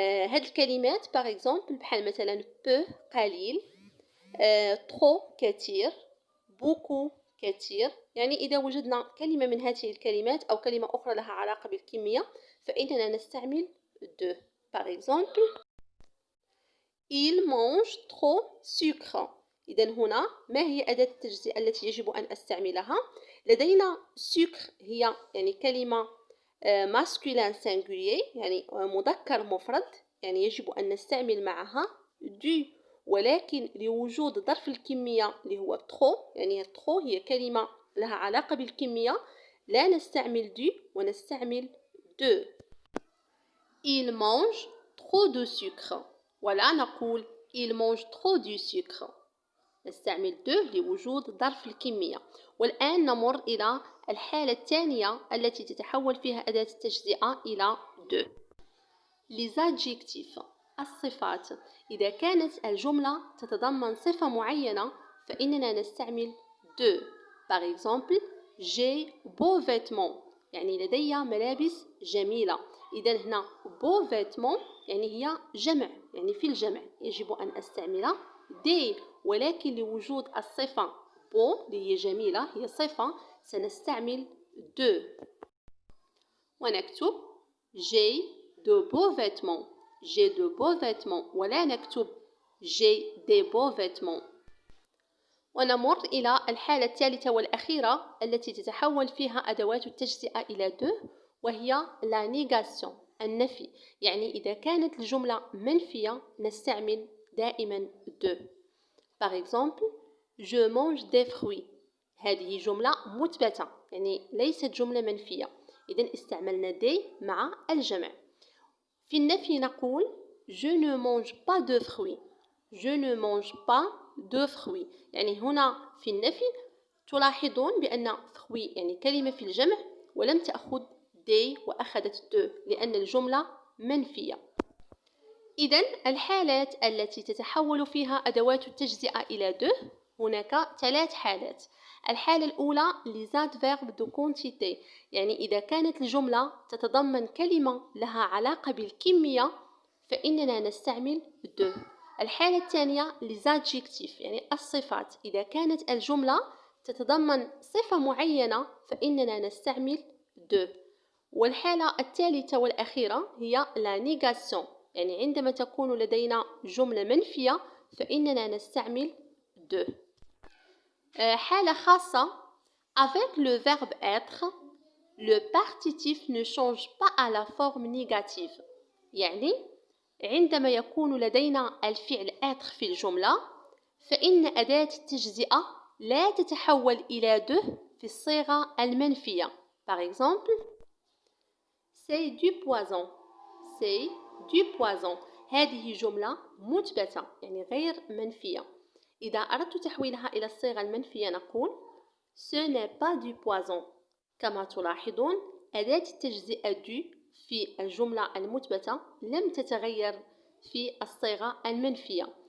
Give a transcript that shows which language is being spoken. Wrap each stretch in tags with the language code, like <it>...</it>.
<ar>هذه الكلمات</ar> <fr>par exemple</fr> <ar>بحال مثلا peu قليل، trop كثير، beaucoup كثير. يعني إذا وجدنا كلمة من هذه الكلمات أو كلمة أخرى لها علاقة بالكمية فإننا نستعمل de.</ar> <fr>Par exemple: Il mange trop sucre.</fr> <ar>إذن هنا ما هي أداة التجزئة التي يجب أن أستعملها؟ لدينا sucre هي يعني كلمة</ar> <fr>masculin singulier،</fr> <ar>يعني مذكر مفرد، يعني يجب أن نستعمل معها du. ولكن لوجود ظرف الكمية اللي هو trop، يعني trop هي كلمة لها علاقة بالكمية، لا نستعمل du ونستعمل de.</ar> <fr>Il mange trop de sucre،</fr> <ar>ولا نقول</ar> <fr>il mange trop du sucre.</fr> <ar>نستعمل دو لوجود ظرف الكمية. والآن نمر إلى الحالة الثانية التي تتحول فيها أداة التجزئة إلى دو.</ar> <fr>les adjectifs الصفات.</fr> <ar>إذا كانت الجملة تتضمن صفة معينة فإننا نستعمل de.</ar> <fr>Par exemple, j'ai beaux vêtements</fr> <ar>يعني لدي ملابس جميلة. إذا هنا</ar> <fr>beaux vêtements</fr> <ar>يعني هي جمع، يعني في الجمع يجب أن أستعمل des، ولكن لوجود الصفة beau اللي هي جميلة هي صفة سنستعمل de. ونكتب</ar> <fr>j'ai de beaux vêtements. j'ai de beaux vêtements</fr> <ar>ولا نكتب</ar> <fr>j'ai des beaux vêtements.</fr> <ar>ونمر إلى الحالة الثالثة والأخيرة التي تتحول فيها أدوات التجزئة إلى دو، وهي</ar> <fr>la négation</fr> <ar>النفي. يعني إذا كانت الجملة منفية نستعمل دائما دو.</ar> <fr>Par exemple, je mange des fruits.</fr> <ar>هذه جملة مثبتة يعني ليست جملة منفية، إذن استعملنا دي مع الجمع. في النفي نقول</ar> <fr>je ne mange pas de fruits. je ne mange pas de fruits.</fr> <ar>يعني هنا في النفي تلاحظون بأن fruits يعني كلمة في الجمع ولم تأخذ دي وأخذت دو لأن الجملة منفية. إذن الحالات التي تتحول فيها أدوات التجزئة إلى دو هناك 3 حالات. الحالة الأولى</ar> <fr>les adverbes de quantité،</fr> <ar>يعني إذا كانت الجملة تتضمن كلمة لها علاقة بالكمية فإننا نستعمل de. الحالة الثانية</ar> <fr>les adjectifs</fr> <ar>يعني الصفات، إذا كانت الجملة تتضمن صفة معينة فإننا نستعمل de. والحالة الثالثة والأخيرة هي</ar> <fr>la négation،</fr> <ar>يعني عندما تكون لدينا جملة منفية فإننا نستعمل de. حالة خاصة</ar> <fr>avec le verbe être le partitif ne change pas à la forme négative.</fr> <ar>يعني عندما يكون لدينا الفعل être في الجملة فإن أداة التجزئة لا تتحول إلى de في الصيغة المنفية.</ar> <fr>Par exemple, c'est du poison. c'est du poison.</fr> <ar>هذه جملة مثبتة يعني غير منفية. إذا أردت تحويلها إلى الصيغة المنفية نقول</ar> <fr>ce n'est pas du poison.</fr> <ar>كما تلاحظون أداة التجزئة du في الجملة المثبتة لم تتغير في الصيغة المنفية.</ar>